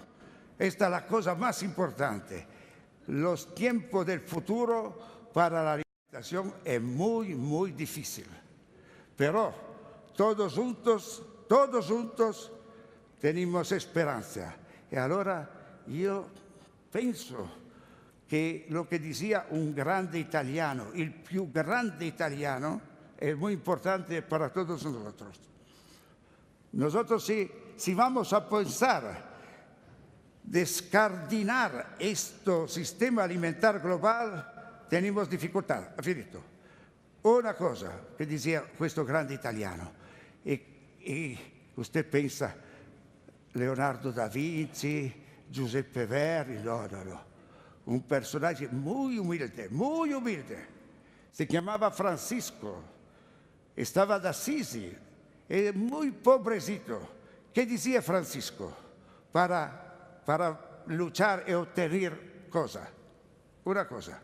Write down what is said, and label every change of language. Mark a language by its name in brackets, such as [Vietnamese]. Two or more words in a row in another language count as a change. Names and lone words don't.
[Spanish] Esta es la cosa más importante. Los tiempos del futuro para la alimentación es muy, muy difícil. Pero todos juntos tenemos esperanza. Y ahora yo pienso que lo que decía un grande italiano, el [Italian] più grande italiano, [Spanish] es muy importante para todos nosotros. Nosotros si vamos a pensar descardinar este sistema alimentar global, tenemos dificultad. [Italian] Ha finito. Una cosa che diceva questo grande italiano, e [Spanish] usted pensa [Italian] Leonardo da Vinci, Giuseppe Verdi, no. Un personaggio [Spanish] muy humilde. [Italian] Se chiamava [Spanish] Francisco, estaba ad Assisi, era muy pobrecito. ¿Qué decía Francisco para luchar y obtener cosa? Una cosa.